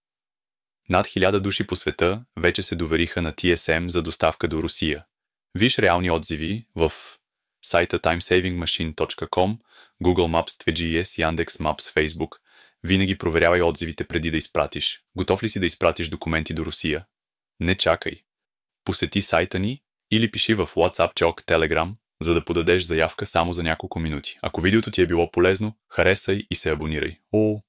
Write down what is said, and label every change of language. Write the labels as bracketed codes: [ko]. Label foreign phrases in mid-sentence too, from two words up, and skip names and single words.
[bg] Над 1000 души по света вече се довериха на TSM за доставка до Русия. Виж реални отзиви в сайта timesavingmachine.com, Google Maps, 2GS, Yandex.Maps, Facebook. Винаги проверявай отзивите преди да изпратиш. Готов ли си да изпратиш документи до Русия? Не чакай. Посети сайта ни или пиши в WhatsApp, чок, Telegram, за да подадеш заявка само за няколко минути. Ако видеото ти е било полезно, харесай и се абонирай.